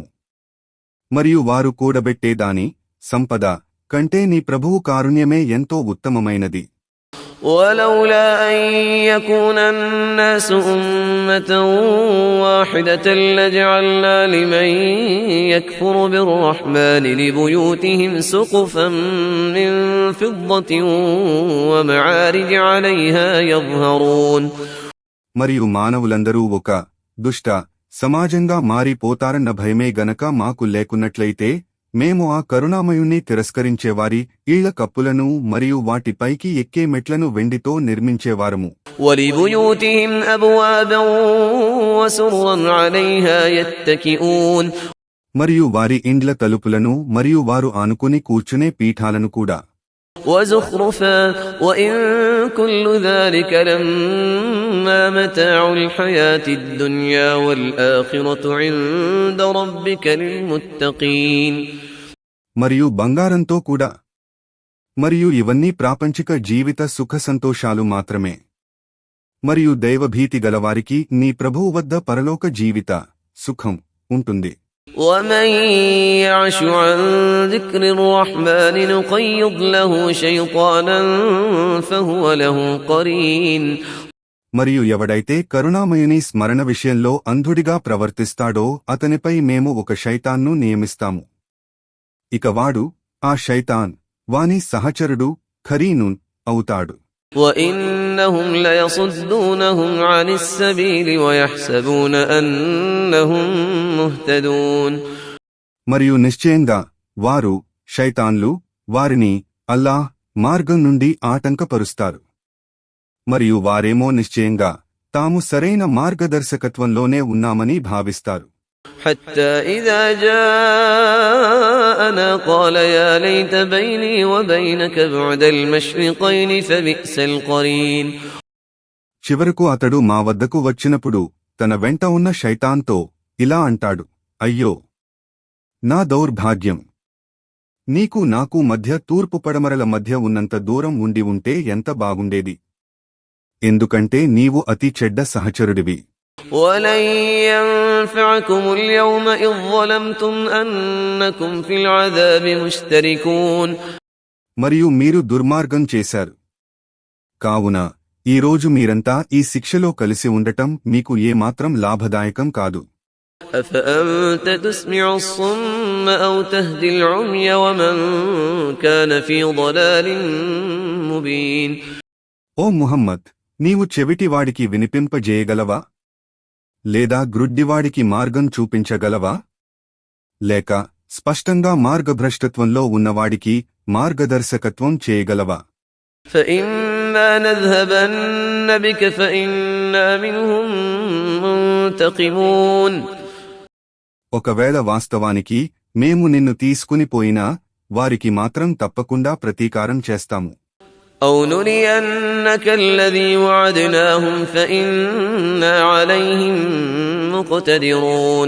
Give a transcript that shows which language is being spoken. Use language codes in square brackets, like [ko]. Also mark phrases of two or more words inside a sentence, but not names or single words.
[te] మరియు వారు కూడబెట్టే దాని సంపద కంటే నీ ప్రభువు కారుణ్యమే ఎంతో ఉత్తమమైనది. [ar] ولولا أن يكون الناس أمة واحدة لجعلنا لمن يكفر بالرحمن لبيوتهم سقفا من فضة ومعارج عليها يظهرون. [te] మరియు మానవులందరూ ఒక దుష్ట సమాజంగా మారిపోతారన్న భయమే గనక మాకు లేకున్నట్లయితే మేము ఆ కరుణామయుణ్ణి తిరస్కరించేవారి ఇళ్ల కప్పులను మరియు వాటిపైకి ఎక్కే మెట్లను వెండితో నిర్మించేవారము. [ar] وَلِبُيُوتِهِمْ أَبْوَابًا وَسُرُرًا عَلَيْهَا يَتَّكِئُونَ. [te] మరియు వారి ఇండ్ల తలుపులను మరియు వారు ఆనుకుని కూర్చునే పీఠాలను కూడా. [ar] وَزُخْرُفًا وَإِن كُلُّ ذَلِكَ لَمَّا مَتَاعُ الْحَيَاةِ الدُّنْيَا وَالْآخِرَةُ عِندَ رَبِّكَ لِلْمُتَّقِينَ. [te] మరియు బంగారంతో కూడా. మరియు ఇవన్నీ ప్రాపంచిక జీవిత సుఖ సంతోషాలు మాత్రమే. మరియు దైవభీతి గలవారికి నీ ప్రభువు వద్ద పరలోక జీవిత సుఖం ఉంటుంది. [ar] وَمَن يَعْشُ عَن ذِكْرِ الرَّحْمَنِ نُقَيِّضْ لَهُ شَيْطَانًا فَهُوَ لَهُ قَرِينٌ. [te] మరియు ఎవడైతే కరుణామయుని స్మరణ విషయంలో అంధుడిగా ప్రవర్తిస్తాడో అతనిపై మేము ఒక శైతాన్ను నియమిస్తాము. ఇక వాడు ఆ శైతాన్ వాని సహచరుడు ఖరీనున్ అవుతాడు. [ar] وَإِنَّهُمْ لَيَصُدُّونَهُمْ عَنِ السَّبِيلِ وَيَحْسَبُونَ أَنَّهُمْ مُهْتَدُونَ. [te] మరియు నిశ్చయంగా వారు శైతాన్లు వారిని అల్లాహ్ మార్గం నుండి ఆటంకపరుస్తారు. మరియు వారేమో నిశ్చయంగా తాము సరైన మార్గదర్శకత్వంలోనే ఉన్నామని భావిస్తారు. [ar] حتى إذا جاءنا قال يا ليت بيني وبينك بعد المشرقين فبئس القرين. [te] చివరకు అతడు మా వద్దకు వచ్చినప్పుడు తన వెంట ఉన్న శైతాన్తో ఇలా అంటాడు, అయ్యో నా దౌర్భాగ్యం! నీకు నాకు మధ్య తూర్పు పడమరల మధ్య ఉన్నంత దూరం ఉండి ఉంటే ఎంత బాగుండేది. ఎందుకంటే నీవు అతి చెడ్డ సహచరుడివి. [ar] ولن ينفعكم اليوم إذ ظلمتم أنكم في العذاب مشتركون. [te] మరియు మీరు దుర్మార్గం చేశారు కావున ఈరోజు మీరంతా ఈ శిక్షలో కలిసి ఉండటం మీకు ఏమాత్రం లాభదాయకం కాదు. [ar] أفأنت تسمع الصم أو تهدي العمي ومن كان في ضلال مبين. [te] ఓ ముహమ్మద్, నీవు చెవిటివాడికి వినిపింపజేయగలవా? లేదా గ్రుడ్డివాడికి మార్గం చూపించగలవా? లేక స్పష్టంగా మార్గభ్రష్టత్వంలో ఉన్నవాడికి మార్గదర్శకత్వం చేయగలవా? [ar] فإما نذهبن بك فإنا منهم منتقمون. [te] ఒకవేళ వాస్తవానికి మేము నిన్ను తీసుకుని పోయినా వారికి మాత్రం తప్పకుండా ప్రతీకారం చేస్తాము. [ar] أو نرينك الذي وعدناهم فإنا عليهم مقتدرون.